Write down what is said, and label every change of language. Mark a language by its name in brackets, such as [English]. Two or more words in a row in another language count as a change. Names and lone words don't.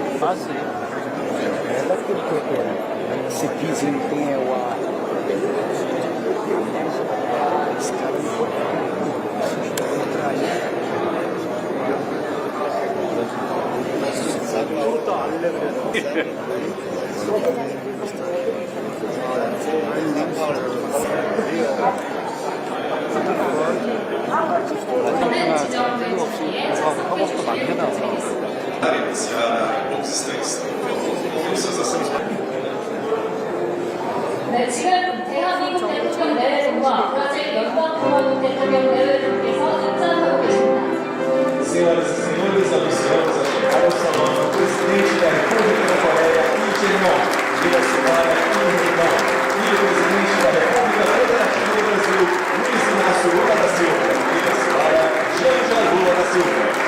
[Portuguese] Ah, sim. É daquilo que se desempenha esse cara [Korean] 그것도 알려면 는 지정된 자리에 착석해 주시길 부탁드리겠습니다. 네, 지금 대한민국 대통령 내외분과 브라질 연방공화국 대통령 내외분께서 입장하고 계십니다. [Portuguese] Senhoras e senhores, anunciamos a chegada ao salão do presidente da República da Coreia, Lee Jae-myung, e a senhora Kim Hye-jong, e o presidente da República Federativa do Brasil, Luiz Inácio Lula da Silva, e a senhora Janja Lula da Silva.